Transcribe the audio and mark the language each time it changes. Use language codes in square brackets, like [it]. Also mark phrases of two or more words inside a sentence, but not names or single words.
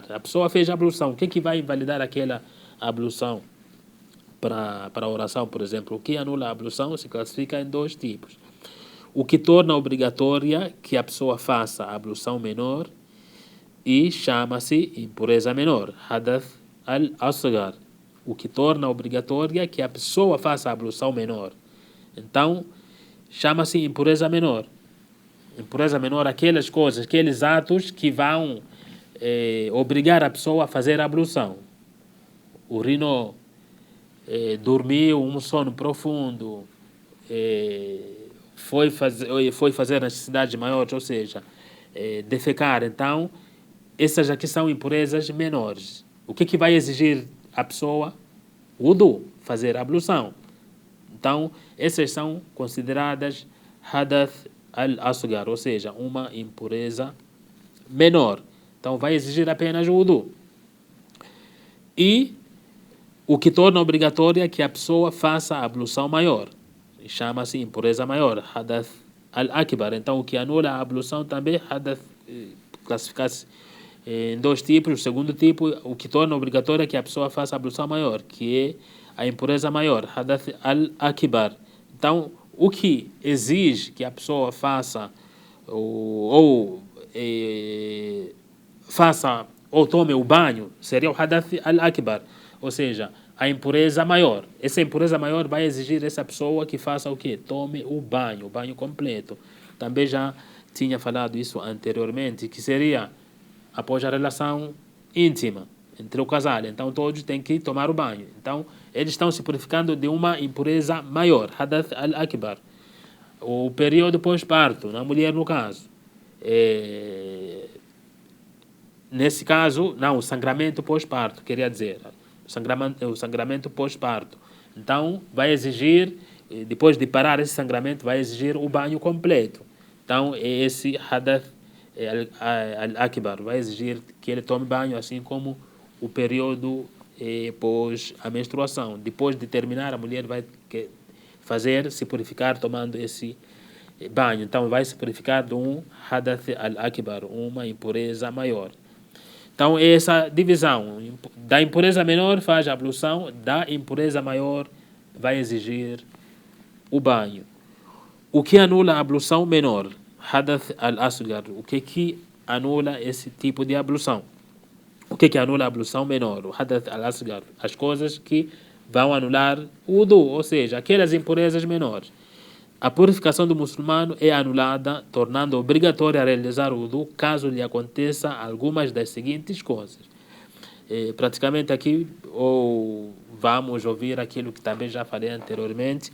[pt] A pessoa fez a ablução, o que vai invalidar aquela ablução para a oração, por exemplo? O que anula a ablução se classifica em dois tipos. O que torna obrigatória que a pessoa faça a ablução menor e chama-se impureza menor, [ar] حدث الأصغر, [pt] o que torna obrigatória que a pessoa faça a ablução menor. Então, chama-se impureza menor. Impureza menor, aquelas coisas, aqueles atos que vão obrigar a pessoa a fazer a ablução. Urinou, dormiu um sono profundo, foi fazer necessidades maiores, ou seja, defecar. Então, essas aqui são impurezas menores. O que vai exigir a pessoa? Wudu, fazer a ablução. Então, essas são consideradas [ar] حدث الأصغر, [pt] ou seja, uma impureza menor. Então, vai exigir apenas wudu. E o que torna obrigatória que a pessoa faça a ablução maior. Chama-se impureza maior, [ar] حدث الأكبر. [pt] Então, o que anula a ablução também, hadath, classifica-se em dois tipos. O segundo tipo, o que torna obrigatória que a pessoa faça a ablução maior, que é a impureza maior, [ar] حدث الأكبر. [pt] Então, o que exige que a pessoa faça faça ou tome o banho seria o [ar] حدث الأكبر, [pt] ou seja, a impureza maior. Essa impureza maior vai exigir essa pessoa que faça o quê? Tome o banho completo. Também já tinha falado isso anteriormente, que seria após a relação íntima entre o casal. Então todos têm que tomar o banho. Então eles estão se purificando de uma impureza maior, [ar] حدث الأكبر. [pt] O período pós-parto, na mulher no caso. Nesse caso, não, o sangramento pós-parto, queria dizer, o sangramento pós-parto. Então, vai exigir, depois de parar esse sangramento, vai exigir o banho completo. Então, esse [ar] حدث الأكبر [pt] vai exigir que ele tome banho, assim como o período pós a menstruação. Depois de terminar, a mulher vai se purificar tomando esse banho. Então, vai se purificar de um [ar] حدث الأكبر, [pt] uma impureza maior. Então, essa divisão da impureza menor faz a ablução, da impureza maior vai exigir o banho. O que anula a ablução menor? [ar] حدث الأصغر. [pt] O que anula esse tipo de ablução? O que anula a ablução menor? [ar] O حدث الأصغر. [pt] As coisas que vão anular o wudu, ou seja, aquelas impurezas menores. A purificação do muçulmano é anulada, tornando obrigatório a realizar o wudu caso lhe aconteça algumas das seguintes coisas. Praticamente aqui vamos ouvir aquilo que também já falei anteriormente.